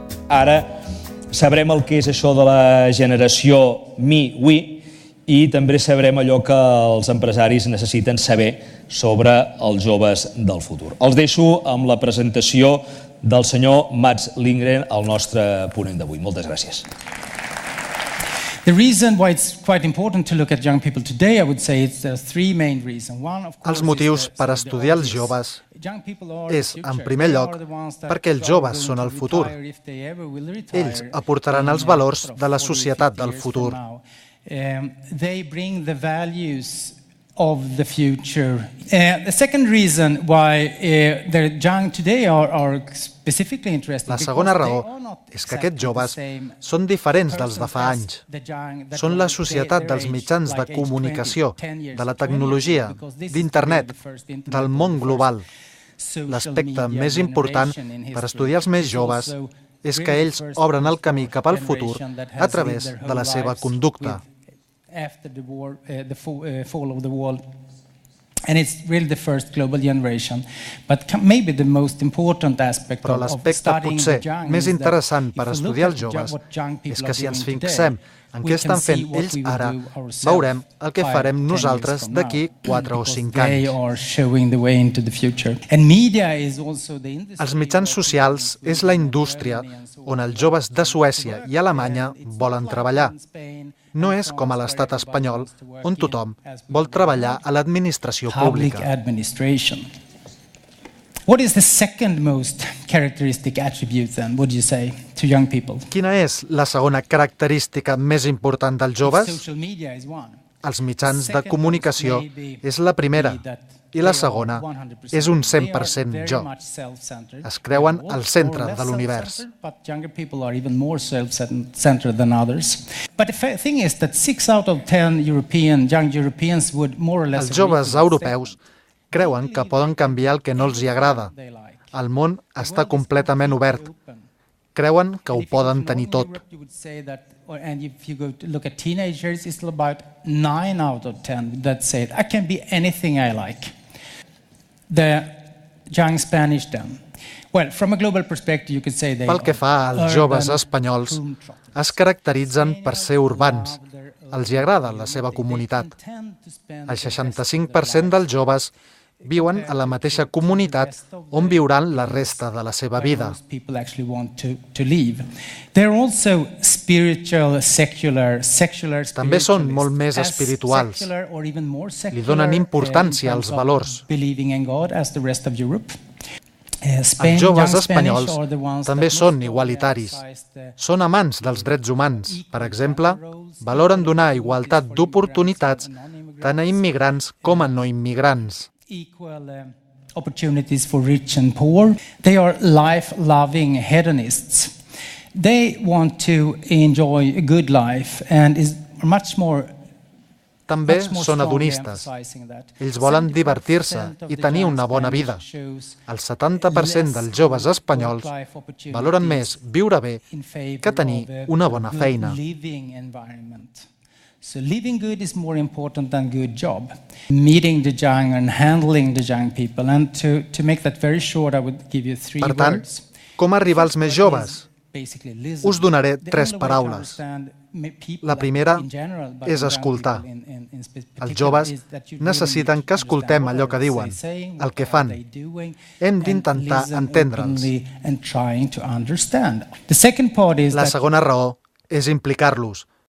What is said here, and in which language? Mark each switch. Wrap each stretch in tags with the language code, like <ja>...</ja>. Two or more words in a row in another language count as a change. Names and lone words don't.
<ca>Ara sabrem el que és això de la generació mi-we i també sabrem allò que els empresaris necessiten saber sobre els joves del futur. Els deixo amb la presentació del senyor Lindgren, el nostre ponent d'avui. Moltes gràcies.</ca> <en>The reason why it's quite important to look at young people today, I would say, there are three main reasons. One, of course,</en> <ca>Els motius per estudiar els joves és, en primer lloc, perquè els joves són el futur. Ells aportaran els valors de la societat del futur.</ca> <en>They bring the values of the future. The second reason why the young today are specifically interested.</en> <ca>La segona raó és que aquests joves són diferents dels de fa anys. Són la societat dels mitjans de comunicació, de la tecnologia, d'internet, del món global. L'aspecte més important per estudiar els més joves és que ells obren el camí cap al futur a través de la seva conducta.</ca> <en>After the fall of the wall. And it's really the first global generation. But maybe the most important aspect</en> <ca>Però l'aspecte potser més interessant per estudiar els joves és que si ens fixem en què estan fent ells ara, veurem el que farem nosaltres d'aquí 4 o 5 anys. Els mitjans socials és la indústria on els joves de Suècia i Alemanya volen treballar. No és com a l'estat espanyol, on tothom vol treballar a l'administració pública.</ca> <en>What is the second most characteristic attribute then, would you say, to young people?</en> <ca>Quina és la segona característica més important dels joves?</ca> <en>Social media is one.</en> <ca>Els mitjans de comunicació és la primera i la segona és un 100% jo. Es creuen al centre de l'univers.</ca> <en>But younger people are even more self-centered than others. But the thing is that 6 out of 10 young Europeans would more or less.</en> <ca>Els joves europeus creuen que poden canviar el que no els hi agrada. El món està completament obert. Creuen que ho poden tenir tot.</ca> <en>And if you go to look at teenagers, it's about 9 out of 10 that say, I can be anything I like. The young Spanish then. Well, from a global perspective, you could say they</en> <ca>Pel que fa als joves espanyols, es caracteritzen per ser urbans. Els hi agrada la seva comunitat. El 65% dels joves viuen a la mateixa comunitat on viuran la resta de la seva vida. També són molt més espirituals. Li donen importància als valors. Els joves espanyols també són igualitaris. Són amants dels drets humans. Per exemple, valoren donar igualtat d'oportunitats tant a immigrants com a no immigrants.</ca> <en>Equal opportunities for rich and poor. They are life-loving hedonists. They want to enjoy a good life and is much more.</en> <ca>També són hedonistes. Ells volen divertir-se i tenir una bona vida. El 70% dels joves espanyols valoren més viure bé que tenir una bona feina.</ca> <en>So living good is more important than good job. Meeting the young and handling the young people. And to make that very short, I would give you 3</en> <ca>Per tant,</ca> <en>words.</en> <ca>com arribar als més joves? Us donaré 3 paraules. La primera és escoltar. Els joves necessiten que escoltem allò que diuen, el que fan. Hem d'intentar entendre'ls. La segona raó és implicar-los.</ca>